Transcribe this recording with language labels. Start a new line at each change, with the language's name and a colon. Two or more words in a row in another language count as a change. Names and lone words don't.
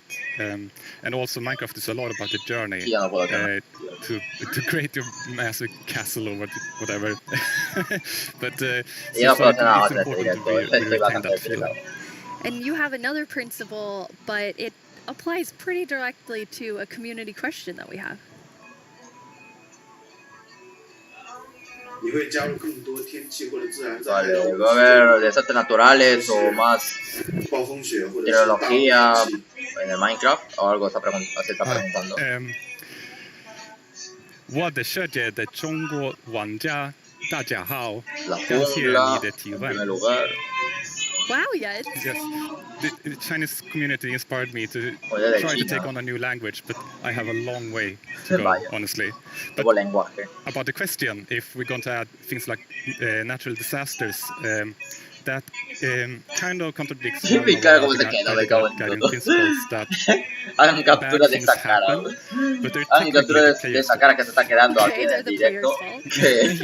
English: And also Minecraft is a lot about the journey to create your massive castle or whatever. But it's important to retain that feel. And you have another principle, but it applies pretty directly to a community question that we have.
Spanish: Vale, va a haber desastres naturales o más tecnología en el Minecraft o algo se está preguntando.
Chinese: 我的世界的中国玩家，大家好，感谢你的提问。
English: Wow, yes. Yes, the Chinese community inspired me to try to take on a new language, but I have a long way to go, honestly. But about the question, if we're going to add things like natural disasters, that kind of contradicts one of our guiding principles that bad things happen, but they're technically the player's fault.